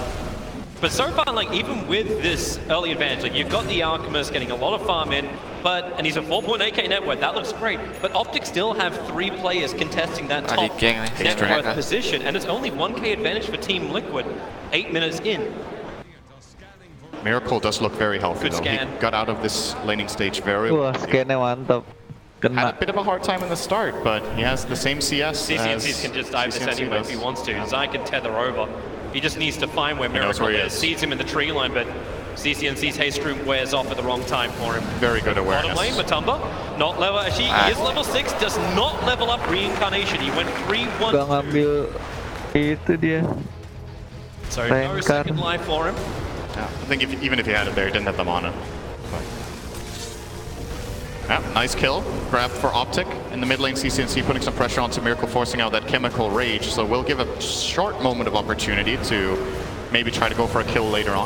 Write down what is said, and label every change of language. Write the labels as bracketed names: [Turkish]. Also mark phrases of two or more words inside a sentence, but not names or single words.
[English] But so far, like, even with this early advantage, like, you've got the Alchemist getting a lot of farm in, and he's a 4.8k net worth, that looks great. But Optic still have 3 players contesting that top net worth position, and it's only 1k advantage for Team Liquid, 8 minutes in. Miracle does look very healthy, though. He got out of this laning stage very well. [Indonesian] Scan-nya mantap. [English] Had a bit of a hard time in the start, but he has the same CS. CCNCs can just dive this anyway if he wants to. Zai can tether over. He just needs to find where Miracle is. Sees him in the tree line, but CCNC's haste room wears off at the wrong time for him. Very good awareness. Bottom lane, Matumba, not level. Actually, he is level 6, does not level up Reincarnation. He went 3-1. [Indonesian] Gak ngambil itu dia. [English] So no second life for him. Yeah, I think even if he had it there, he didn't have the mana. Yeah, nice kill, grabbed for Optic. In the mid lane, CCNC putting some pressure onto Miracle, forcing out that Chemical Rage, so we'll give a short moment of opportunity to maybe try to go for a kill later on.